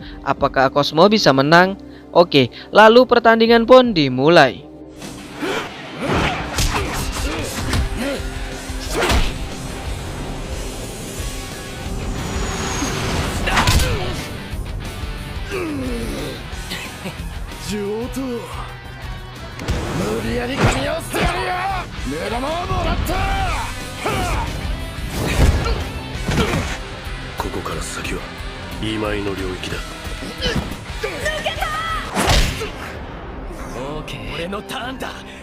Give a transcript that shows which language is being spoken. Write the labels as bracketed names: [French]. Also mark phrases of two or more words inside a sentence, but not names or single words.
[Indonesian] Apakah Cosmo bisa menang? Oke, lalu pertandingan pun dimulai. [Japanese] Johto 無理やり噛み合わせてやるよ。目玉をもらった。ここから先は今井の領域だ。抜けた。オーケー、俺のターンだ。